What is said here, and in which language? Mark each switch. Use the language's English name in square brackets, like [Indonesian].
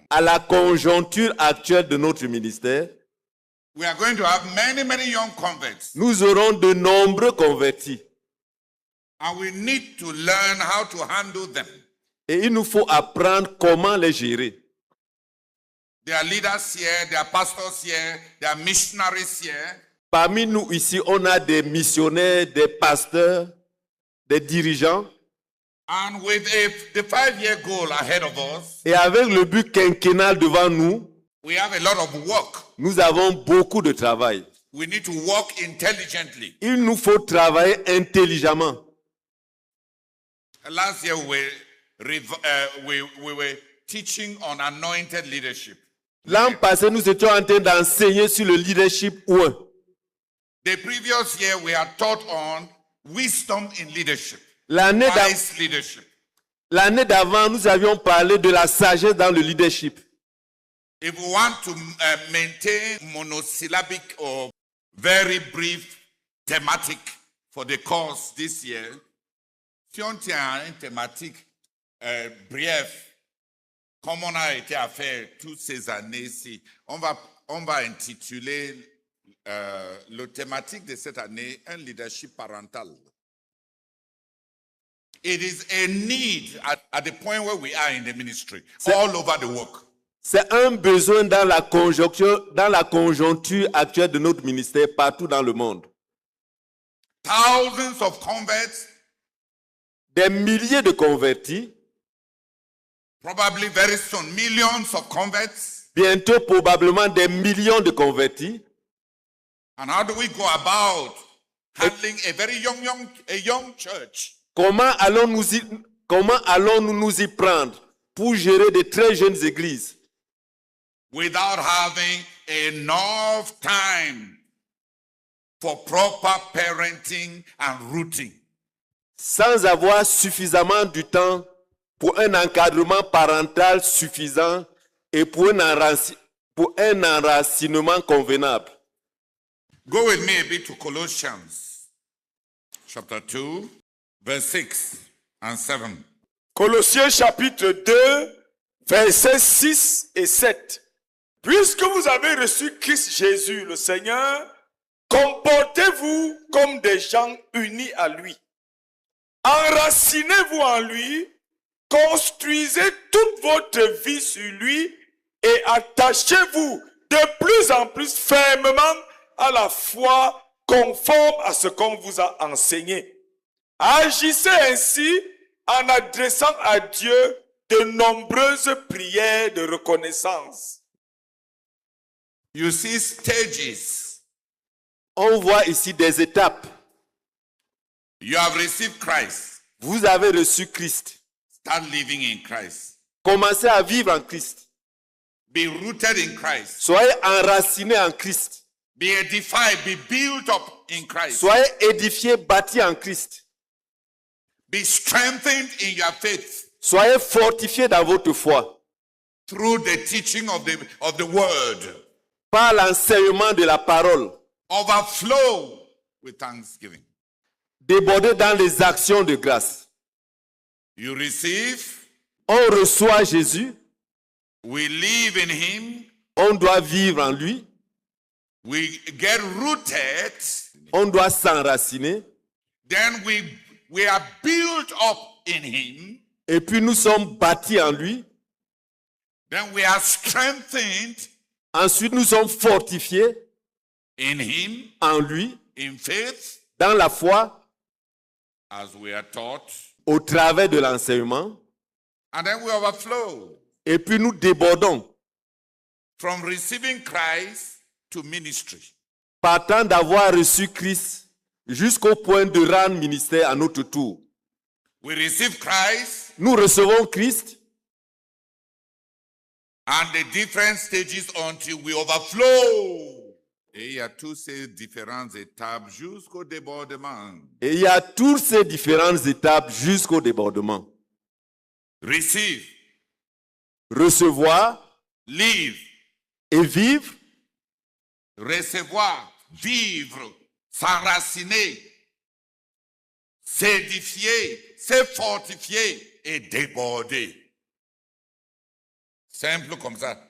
[French] À la conjoncture actuelle de notre ministère, [English] we are going to have many young converts. [French] nous aurons de nombreux convertis. [English] And we need to learn how to handle them. [French] Et il nous faut apprendre comment les gérer. [English] There are leaders here, there are pastors here, there are missionaries here. [French] Parmi nous ici, on a des missionnaires, des pasteurs, des dirigeants. [English] And with the 5-year goal ahead of us, [French] Et avec le but quinquennal devant nous, [English] we have a lot of work. [French] nous avons beaucoup de travail. [English] We need to work intelligently. [French] Il nous faut travailler intelligemment. [English] Last year we were teaching on anointed leadership. [French] L'an passé, nous étions en train d'enseigner sur le leadership 1. [English] The previous year we had taught on wisdom in leadership. [French] L'année [English] Wise leadership. [French] d'avant, nous avions parlé de la sagesse dans le leadership. [English] If we want to maintain monosyllabic or very brief thematic for the course this year, [French] si on tient une thématique bref, comme on a été à faire toutes ces années-ci, on va intituler le thématique de cette année un leadership parental. [English] It is a need at the point where we are in the ministry, all over the work. [French] C'est un besoin dans la conjoncture actuelle de notre ministère partout dans le monde. [English] Thousands of converts, [French] Des milliers de convertis, [English] probably very soon, millions of converts. [French] bientôt probablement des millions de convertis. [English] And how do we go about handling a very young church? [French] Comment allons-nous nous y prendre pour gérer de très jeunes églises [English] Without having enough time for proper parenting and rooting. [French] sans avoir suffisamment du temps pour un encadrement parental suffisant et pour un enracinement convenable? [English] Go with me a bit to Colossians chapter 2, verse 6 and 7. [French] Colossiens chapitre 2, versets 6 et 7. Puisque vous avez reçu Christ Jésus, le Seigneur, comportez-vous comme des gens unis à lui. Enracinez-vous en lui, construisez toute votre vie sur lui et attachez-vous de plus en plus fermement à la foi conforme à ce qu'on vous a enseigné. Agissez ainsi en adressant à Dieu de nombreuses prières de reconnaissance. [English] You see stages. [French] On voit ici des étapes. [English] You have received Christ. [French] Vous avez reçu Christ. [English] Start living in Christ. [French] Commencez à vivre en Christ. [English] Be rooted in Christ. [French] Soyez enracinés en Christ. [English] Be edified, be built up in Christ. [French] Soyez édifiés, bâtis en Christ. [English] Be strengthened in your faith [French] Soyez fortifiés dans votre foi [English] through the teaching of the word. [French] par l'enseignement de la parole. [English] Overflow with thanksgiving. [French] Débordez dans les actions de grâce. [English] You receive, [French] On reçoit Jésus, [English] we live in him, [French] on doit vivre en lui, [English] we get rooted, [French] on doit s'enraciner, [English] then we are built up in him, [French] et puis nous sommes bâtis en lui. [English] then we are strengthened [French] Ensuite, nous sommes fortifiés [English] in him, [French] en lui, [English] in faith, [French] dans la foi, [English] as we are taught, [French] au travers de l'enseignement, [English] and then we overflow [French] et puis nous débordons, [English] from receiving Christ to ministry. [French] partant d'avoir reçu Christ jusqu'au point de rendre ministère à notre tour. [English] We receive Christ [French] Nous recevons Christ [English] and the different stages until we overflow. [French] Et il y a toutes ces différentes étapes jusqu'au débordement. et il y a toutes ces différentes étapes jusqu'au débordement. [English] Receive, [French] Recevoir [English] live, [French] et vivre, recevoir, vivre, s'enraciner, s'édifier, se fortifier et déborder. Simple comme ça.